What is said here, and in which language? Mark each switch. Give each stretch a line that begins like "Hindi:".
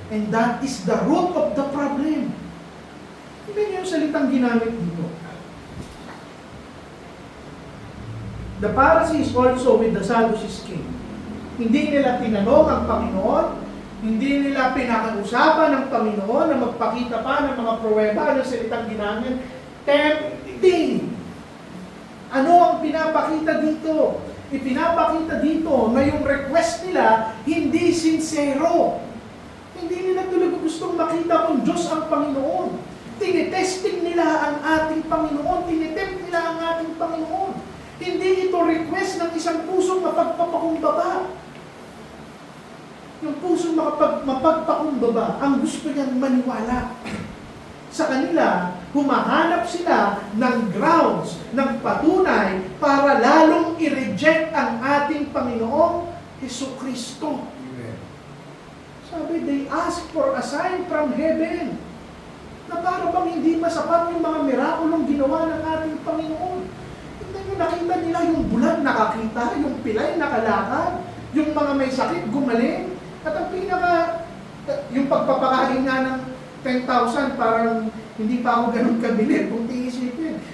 English: And that is the root of the problem.
Filipino: Hindi niyo yung salitang ginamit dito.
English: The Pharisees also with the Sadducees came.
Filipino: Hindi nila tinanong ang Panginoon, hindi nila pinakausapan ng Panginoon na magpakita pa ng mga pruweba ng salitang ginamit. Tempting! Ano ang pinapakita dito? Ipinapakita dito na yung request nila hindi sincero. Hindi nila talaga gustong makita kung Diyos ang Panginoon. Tinitesting nila ang ating Panginoon. Tinitempt nila ang ating Panginoon. Hindi ito request ng isang pusong mapagpapakumbaba. Yung pusong mapagpakumbaba, ang gusto niyang maniwala. Sa kanila, humahanap sila ng grounds, ng patunay para lalong i-reject ang ating Panginoong Jesucristo. Amen.
English: Sabi, they ask for a sign from heaven.
Filipino: Na para bang hindi masapat yung mga mirakulong ginawa ng ating Panginoon. Tingnan nyo, nakita nila yung bulan nakakita, yung pilay nakalakad, yung mga may sakit gumaling. At ang pinaka Yung pagpapakain nga ng 10,000, parang hindi pa ako ganun kabili kung tiisipin.